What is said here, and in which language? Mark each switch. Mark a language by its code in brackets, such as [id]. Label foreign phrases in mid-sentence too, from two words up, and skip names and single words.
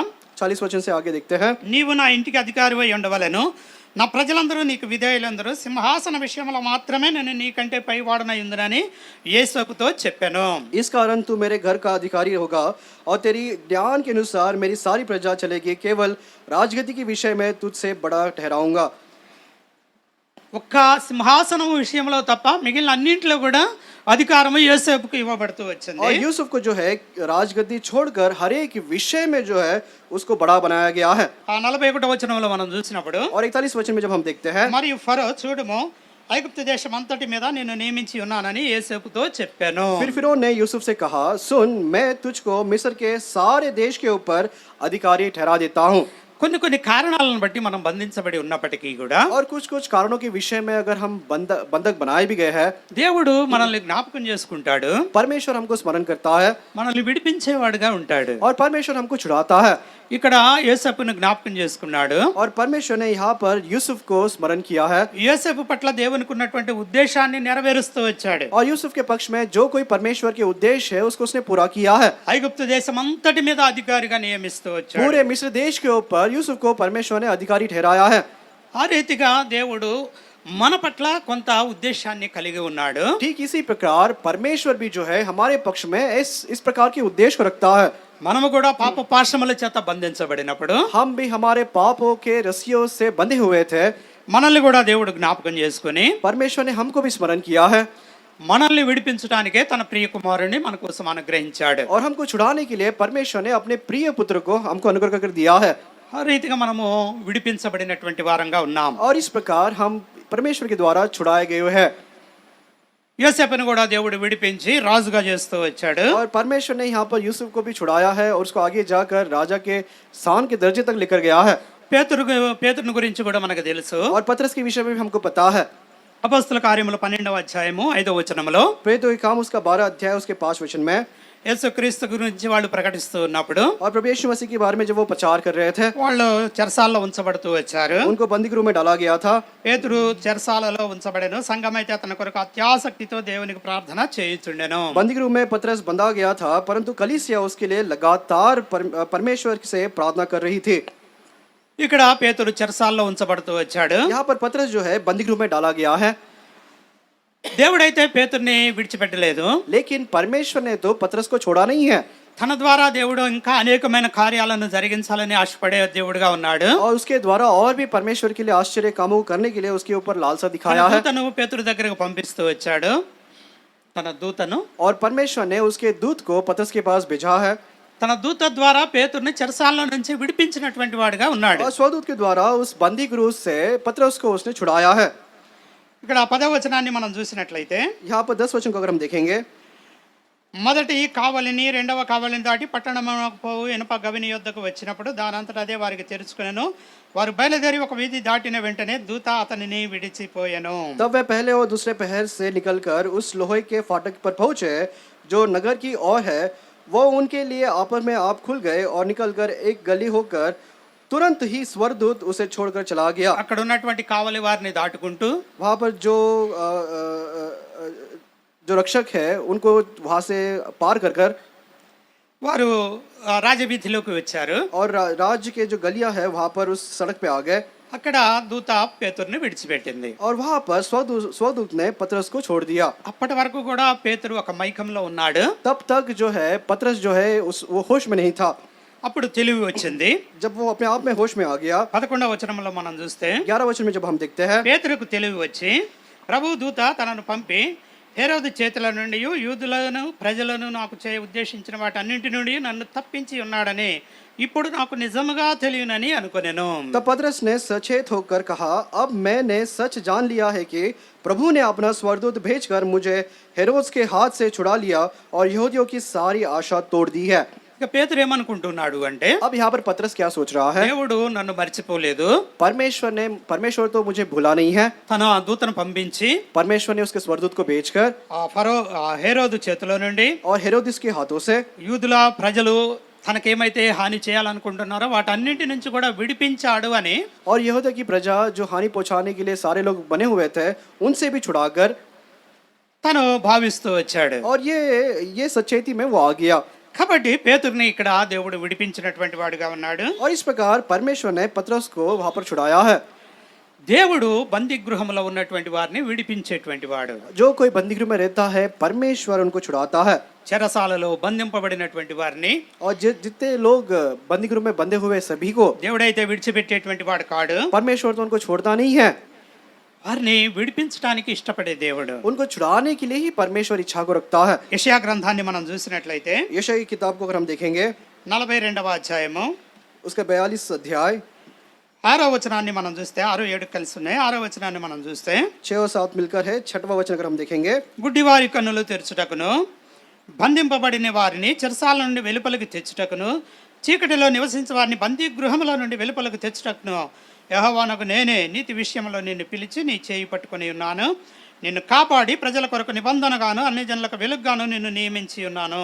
[hi] 40 वचन से आगे देखते हैं। [te] నీవు నా ఇంటికి అధికారివై ఉండవలెను, నా ప్రజలందరూ నీకు విధేయులందరూ సింహాసన విషయంలో మాత్రమే నేను నీకంటే పైవాడనై ఉందునని యేసోపుతో చెప్పాను. [hi] इस कारण तू मेरे घर का अधिकारी होगा और तेरी ज्ञान के अनुसार मेरी सारी प्रजा चलेगी, केवल राजगद्दी के विषय में तुझसे बड़ा ठहराऊंगा। [te] ఒక్క సింహాసనం విషయంలో తప్ప మిగిలిన అన్నింటిలో కూడా అధికారము యోసేపుకు ఇవ్వబడుతూ వచ్చింది. [hi] और यूसुफ को जो है राजगद्दी छोड़कर हर एक विषय में जो है उसको बड़ा बनाया गया है। [te] 41వ వచనంలో మనం చూసినప్పుడు [hi] और 41 वचन में जब हम देखते हैं, [te] మరియు ఫరో చూడుము ఐగుప్తు దేశం అంతటి మీద నేను నియమించి ఉన్నానని యేసేపుతో చెప్పాను. [hi] फिर फिरौन ने यूसुफ से कहा, सुन मैं तुझको मिस्र के सारे देश के ऊपर अधिकारी ठहरा देता हूँ। [te] కొన్ని కొన్ని కారణాలను బట్టి మనం బంధించబడి ఉన్నప్పటికీ కూడా [hi] और कुछ कुछ कारणों के विषय में अगर हम बंधक बनाए भी गए हैं, [te] దేవుడు మనల్ని జ్ఞాపకం చేసుకుంటాడు, [hi] परमेश्वर हमको स्मरण करता है [te] మనల్ని విడిపించేవాడుగా ఉంటాడు. [hi] और परमेश्वर हमको छुड़ाता है। [te] ఇక్కడ యోసేపును జ్ఞాపకం చేసుకున్నాడు. [hi] और परमेश्वर ने यहाँ पर यूसुफ को स्मरण किया है [te] యోసేపు పట్ల దేవునికి ఉన్నటువంటి ఉద్దేశాన్ని నెరవేరుస్తూ వచ్చాడు. [hi] और यूसुफ के पक्ष में जो कोई परमेश्वर के उद्देश्य है उसको उसने पूरा किया है। [te] ఐగుప్తు దేశం అంతటి మీద అధికారిగా నియమిస్తూ వచ్చాడు. [hi] पूरे मिस्र देश के ऊपर यूसुफ को परमेश्वर ने अधिकारी ठहराया है। [te] ఆ రీతిగా దేవుడు మన పట్ల కొంత ఉద్దేశాన్ని కలిగి ఉన్నాడు. [hi] ठीक इसी प्रकार परमेश्वर भी जो है हमारे पक्ष में इस प्रकार के उद्देश्य को रखता है। [te] మనము కూడా పాప పాశముల చేత బంధించబడినప్పుడు [hi] हम भी हमारे पापों के रस्सियों से बंधे हुए थे, [te] మనల్ని కూడా దేవుడు జ్ఞాపకం చేసుకుని [hi] परमेश्वर ने हमको भी स्मरण किया है [te] మనల్ని విడిపించడానికే తన ప్రియ కుమారుని మన కోసం అనుగ్రహించాడు. [hi] और हमको छुड़ाने के लिए परमेश्वर ने अपने प्रिय पुत्र को हमको अनुग्रह कर दिया है। [te] ఆ రీతిగా మనము విడిపించబడినటువంటి వారంగా ఉన్నాం. [hi] और इस प्रकार हम परमेश्वर के द्वारा छुड़ाए गए हैं। [te] యోసేపును కూడా దేవుడు విడిపించి రాజుగా చేస్తూ వచ్చాడు. [hi] और परमेश्वर ने यहाँ पर यूसुफ को भी छुड़ाया है और उसको आगे जाकर राजा के स्थान के दर्जे तक लेकर गया है। [te] పేతురుని గురించి కూడా మనకు తెలుసు. [hi] और पतरस के विषय में भी हमको पता है। [te] అపొస్తలుల కార్యములు 12వ అధ్యాయము 5వ వచనములో [hi] प्रेरितों के काम उसका 12 अध्याय उसके 5 वचन में [te] యేసుక్రీస్తు గురించి వాళ్ళు ప్రకటిస్తూ ఉన్నప్పుడు [hi] और प्रभु यीशु मसीह के बारे में जब वो प्रचार कर रहे थे, [te] వాళ్ళు చెరసాలలో ఉంచబడుతూ వచ్చారు. [hi] उनको बंदीगृह में डाला गया था। [te] పేతురు చెరసాలలో ఉంచబడెను, సంఘమైతే అతని కొరకు అత్యాసక్తితో దేవునికి ప్రార్థన చేయుచుండెను. [hi] बंदीगृह में पतरस बंधा गया था, परंतु कलीसिया उसके लिए लगातार परमेश्वर से प्रार्थना कर रही थी। [te] ఇక్కడ పేతురు చెరసాలలో ఉంచబడుతూ వచ్చాడు. [hi] यहाँ पर पतरस जो है बंदीगृह में डाला गया है, [te] దేవుడైతే పేతుర్ని విడిచిపెట్టలేదు. [hi] लेकिन परमेश्वर ने तो पतरस को छोड़ा नहीं है। [te] తన ద్వారా దేవుడు ఇంకా అనేకమైన కార్యాలను జరిగించాలని ఆశపడే దేవుడుగా ఉన్నాడు. [hi] और उसके द्वारा और भी परमेश्वर के लिए आश्चर्य कामों को करने के लिए उसके ऊपर लालसा दिखाया है। [te] దూతను పేతురు దగ్గరకు పంపిస్తూ వచ్చాడు, తన దూతను. [hi] और परमेश्वर ने उसके दूत को पतरस के पास भेजा है। [te] తన దూత ద్వారా పేతుర్ని చెరసాల నుంచి విడిపించినటువంటి వాడుగా ఉన్నాడు. [hi] और स्वदूत के द्वारा उस बंदी गृह से पतरस को उसने छुड़ाया है। [te] ఇక్కడ 10వ వచనాన్ని మనం చూసినట్లయితే [hi] यहाँ पर 10 वचन को अगर हम देखेंगे, [te] మొదటి కావలిని రెండవ కావలిని దాటి పట్టణమునకు పోవు ఇనుప గవిని యొద్దకు వచ్చినప్పుడు దానంతట అదే వారికి తెరుచుకునేను వారు బయలుదేరి ఒక వీధి దాటిన వెంటనే దూత అతనిని విడిచిపోయెను. [hi] तब वे पहले और दूसरे पहर से निकलकर उस लोहे के फाटक पर पहुंचे जो नगर की ओर है। वो उनके लिए आपस में आप खुल गए और निकलकर एक गली होकर तुरंत ही स्वर्गदूत उसे छोड़कर चला गया। [te] అక్కడ ఉన్నటువంటి కావలి వారిని దాటుకుంటూ [hi] वहाँ पर जो रक्षक है उनको वहाँ से पार कर कर [te] వారు రాజవీధిలోకి వచ్చారు. [hi] और राज्य के जो गलियां है वहाँ पर उस सड़क पे आ गए [te] అక్కడ దూత పేతురుని విడిచిపెట్టింది. [hi] और वहाँ पर स्वदूत ने पतरस को छोड़ दिया। [te] అప్పటి వరకు కూడా పేతురు ఒక మైకంలో ఉన్నాడు. [hi] तब तक जो है पतरस जो है वो होश में नहीं था। [te] అప్పుడు తెలివి వచ్చింది. [hi] जब वो अपने आप में होश में आ गया, [te] 11వ వచనంలో మనం చూస్తే [hi] 11 वचन में जब हम देखते हैं, [te] పేతురుకు తెలివి వచ్చి ప్రభు దూత తనను పంపి హేరోదు చేతుల నుండి యూదులను ప్రజలను నాకు ఉద్దేశించిన వాటన్నింటి నుండి నన్ను తప్పించి ఉన్నాడని ఇప్పుడు నాకు నిజముగా తెలియనని అనుకొనెను. [hi] तब पतरस ने सचेत होकर कहा, अब मैंने सच जान लिया है कि प्रभु ने अपना स्वर्गदूत भेजकर मुझे हेरोद्स के हाथ से छुड़ा लिया और यहूदियों की सारी आशा तोड़ दी है। [te] ఇక పేతురు ఏమనుకుంటున్నాడు అంటే, [hi] अब यहाँ पर पतरस क्या सोच रहा है? [te] దేవుడు నన్ను మర్చిపోలేదు, [hi] परमेश्वर तो मुझे भूला नहीं है। [te] తన దూతను పంపించి [hi] परमेश्वर ने उसके स्वर्गदूत को भेजकर [te] హేరోదు చేతిలో నుండి [hi] और हेरोदिस के हाथों से [te] యూదుల ప్రజలు తనకేమైతే హాని చేయాలనుకుంటున్నారో వాటన్నింటి నుంచి కూడా విడిపించాడు అని [hi] और यहूदा की प्रजा जो हानि पहुंचाने के लिए सारे लोग बने हुए थे उनसे भी छुड़ाकर [te] తను భావిస్తూ వచ్చాడు. [hi] और ये सचेती में वो आ गया। [te] కాబట్టి పేతురుని ఇక్కడ దేవుడు విడిపించినటువంటి వాడుగా ఉన్నాడు. [hi] और इस प्रकार परमेश्वर ने पतरस को वहां पर छुड़ाया है। [te] దేవుడు బందీ గృహంలో ఉన్నటువంటి వారిని విడిపించేటువంటి వాడు. [hi] जो कोई बंदीगृह में रहता है परमेश्वर उनको छुड़ाता है। [te] చెరసాలలో బంధింపబడినటువంటి వారిని [hi] और जितने लोग बंदीगृह में बंधे हुए सभी को [te] దేవుడైతే విడిచిపెట్టేటువంటి వాడు కాడు. [hi] परमेश्वर तो उनको छोड़ता नहीं है, [te] వారిని విడిపించడానికి ఇష్టపడే దేవుడు. [hi] उनको छुड़ाने के लिए ही परमेश्वर इच्छा को रखता है। [te] యెషయా గ్రంథాన్ని మనం చూసినట్లయితే [hi] यशायाह की किताब को अगर हम देखेंगे [te] 42వ అధ్యాయము [hi] उसका 42 अध्याय [te] 6వ వచనాన్ని మనం చూస్తే 6-7 కలిసి ఉన్నాయి. 6వ వచనాన్ని మనం చూస్తే [hi] 6 और 7 मिलकर है। 6वां वचन अगर हम देखेंगे, [te] గుడ్డివారి కన్నులు తెరచుటకును బంధింపబడిన వారిని చెరసాల నుండి వెలుపలికి తెచ్చుటకును చీకటిలో నివసించే వారిని బందీ గృహముల నుండి వెలుపలికి తెచ్చుటకును యెహోవానకు నేనే నీతి విషయంలో నిన్ను పిలిచి నీ చేయి పట్టుకొని ఉన్నాను, నిన్ను కాపాడి ప్రజల కొరకు నిబంధనగాను అన్ని జనులకు వెలుగుగాను నిన్ను నియమించి ఉన్నాను.